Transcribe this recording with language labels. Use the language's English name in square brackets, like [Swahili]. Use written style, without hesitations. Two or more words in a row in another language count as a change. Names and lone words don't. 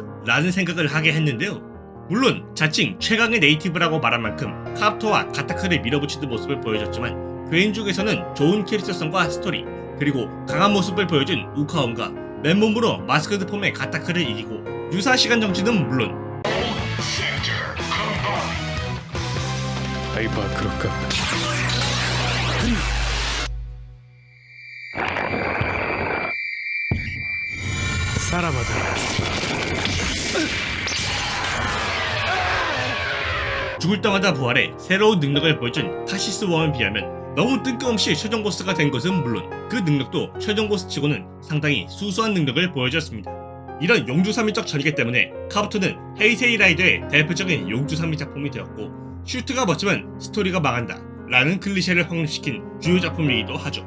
[Korean] 라는 생각을 하게 했는데요. 물론 자칭 최강의 네이티브라고 말한 만큼 카부토와 가타크를 밀어붙이는 모습을 보여줬지만 개인적에서는 좋은 캐릭터성과 스토리 그리고 강한 모습을 보여준 우카원과 맨몸으로 마스크드 폼의 가타크를 이기고 유사 시간 정지는 물론 [Japanese] ハイパークロッカーさらばだ [Korean] 죽을 때마다 부활해 새로운 능력을 보여준 카시스 웜에 비하면 너무 뜬금없이 최종 보스가 된 것은 물론 그 능력도 최종 보스치고는 상당히 수수한 능력을 보여줬습니다. 이런 용주삼이적 전개 때문에 카부토는 헤이세이 라이더의 대표적인 용주삼이 작품이 되었고 슈트가 멋지면 스토리가 망한다 라는 클리셰를 확립시킨 주요 작품이기도 하죠.